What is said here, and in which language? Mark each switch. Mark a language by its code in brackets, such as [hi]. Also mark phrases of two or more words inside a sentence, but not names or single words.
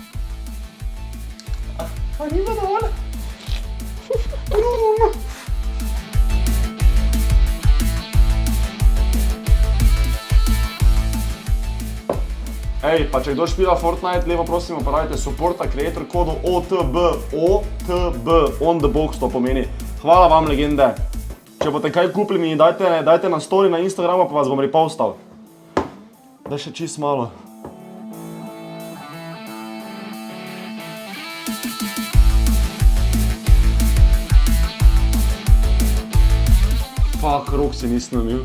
[sl] Pa ni bilo dovolj? Ej, pa če kdo špila Fortnite, lepo prosim uporabite supporta creator kodu OTB, [en] on the box [sl] to pomeni. Hvala vam, legende. Če boste kaj kupili mi, dajte na story na Instagramu, pa vas bom repostal. Daj še čist malo. Fuck, rok si nisem namil.